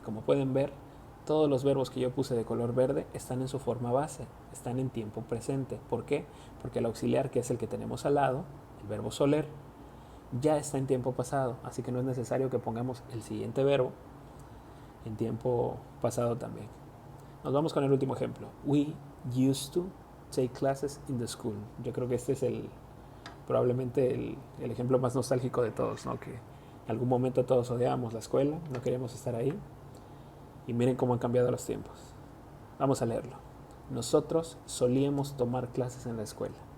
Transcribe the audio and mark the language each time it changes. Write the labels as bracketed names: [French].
[Spanish] Como pueden ver, todos los verbos que yo puse de color verde están en su forma base, están en tiempo presente. ¿Por qué? Porque el auxiliar, que es el que tenemos al lado, el verbo soler, ya está en tiempo pasado, así que no es necesario que pongamos el siguiente verbo en tiempo pasado también. Nos vamos con el último ejemplo. [English] We used to take classes in the school. [Spanish] Yo creo que este es probablemente el ejemplo más nostálgico de todos, ¿no? Que en algún momento todos odiábamos la escuela, no queríamos estar ahí. Y miren cómo han cambiado los tiempos. Vamos a leerlo. Nosotros solíamos tomar clases en la escuela.